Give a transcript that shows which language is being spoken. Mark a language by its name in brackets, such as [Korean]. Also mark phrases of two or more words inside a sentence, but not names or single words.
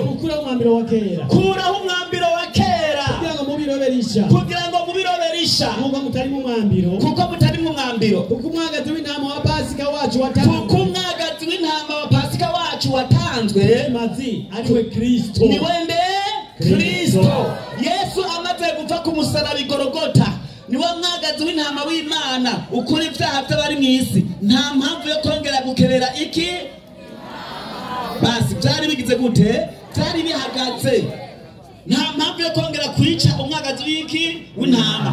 [Rundi] ukuraho umwambiro wa kera, kuraho umwambiro wa kera kugira ngo mubiroberisha, kuko mutari mu mwambiro, kuko mutari mu mwambiro, kuko umwagazi w'intama wa Pasika wacu watanzwe, kuko umwagazi w'intama wa Pasika wacu watanzwe mazi ariwe Kristo, ni wende Kristo. Yesu amaze gupfa ku musaraba Igorogota niwe mwagazi w'intama w'Imana ukuri ibyaha by'abari mu isi. Nta mpamvu yo kongera gukerera iki basi. Byari bigize gute? Byari bihagaze. Nta mpamvu yo kongera kwica umwagazi w'iki w'intama.